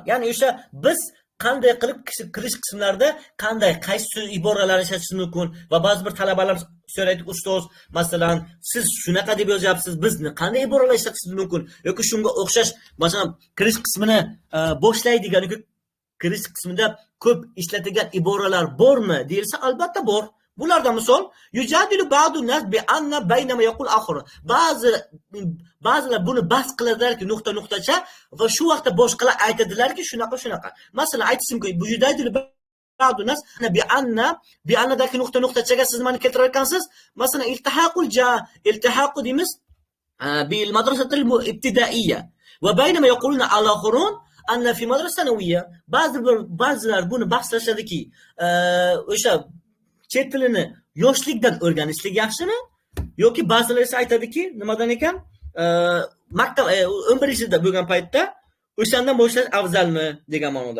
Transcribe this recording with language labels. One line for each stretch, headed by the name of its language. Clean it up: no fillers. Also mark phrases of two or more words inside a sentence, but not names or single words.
Uzbek: Ya'ni o'sha biz qanday qilib kirish qismlarida qaysi iboralarni ishlatish mumkin va ba'zi bir talabalar so'raydi, ustoz, masalan, siz shunaqa deb yozyapsiz, bizni qanday iboralar ishlatishimiz mumkin yoki shunga o'xshash, masalan, kirish qismini boshlaydigan yoki kirish qismida ko'p ishlatilgan iboralar bormi deyilsa, albatta bor. Bulardan misol,
Arabic: يجادل بعض الناس بأن بينما يقول آخر.
Uzbek: Ba'zilar buni bas qiladilarki nuqta-nuqtacha va shu vaqtda boshqalar aytadilarki shunaqa. Masalan, aytishim mumkin, bu
Arabic: يجادل بعض الناس ب
Uzbek: annadagi nuqta-nuqtachaga siz meni keltirayotgansiz.
Arabic: Masalan, iltihaqu deymiz بالمدرسة الابتدائية وبينما يقولون الآخرون أن في مدرسة ثانوية.
Uzbek: Ba'zilar buni bahslashadiki, o'sha chet tilini yoshlikdan o'rganishlik yaxshimi yoki ba'zilar esa aytadiki, nimadan ekan, maktab 11-da bo'lgan paytda o'shandan boshlash afzalmi degan ma'noda.